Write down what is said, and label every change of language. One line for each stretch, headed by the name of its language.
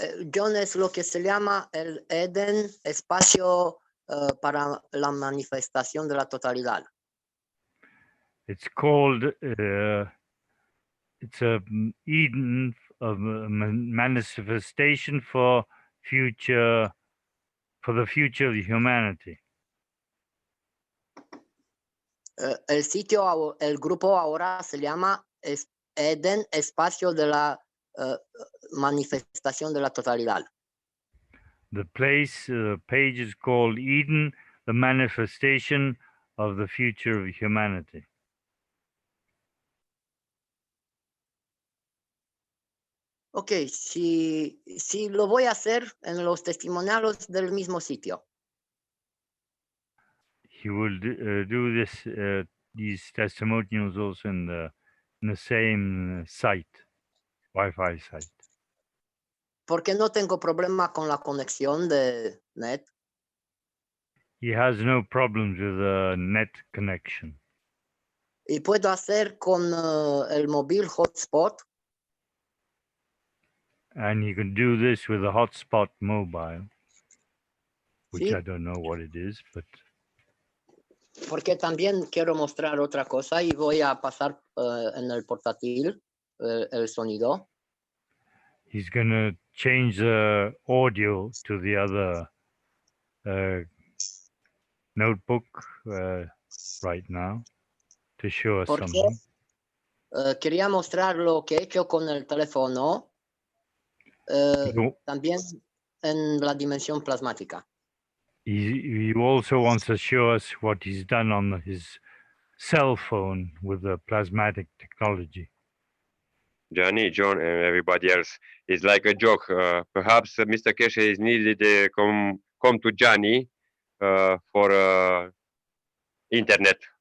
Spanish: John, es lo que se llama el Eden, espacio para la manifestación de la totalidad.
English: It's called, it's a Eden of manifestation for the future of humanity.
Spanish: El sitio, el grupo ahora se llama Eden, espacio de la manifestación de la totalidad.
English: The page is called Eden, the manifestation of the future of humanity.
Spanish: Ok, si lo voy a hacer en los testimoniales del mismo sitio.
English: He will do this, these testimonials also in the same site, Wi-Fi site.
Spanish: Porque no tengo problema con la conexión de net.
English: He has no problems with the net connection.
Spanish: Y puedo hacer con el móvil hotspot.
English: And he can do this with a hotspot mobile, which
Spanish: Sí.
English: I don't know what it is, but
Spanish: Porque también quiero mostrar otra cosa y voy a pasar en el portátil el sonido.
English: he's going to change the audio to the other notebook right now to show us
Spanish: Porque
English: something.
Spanish: quería mostrar lo que he hecho con el teléfono también en la dimensión plasmática.
English: He also wants to show us what he's done on his cell phone with the plasmatic technology. Johnny, John, and everybody else. It's like a joke. Perhaps Mr. Keshe is needed come to Johnny for internet.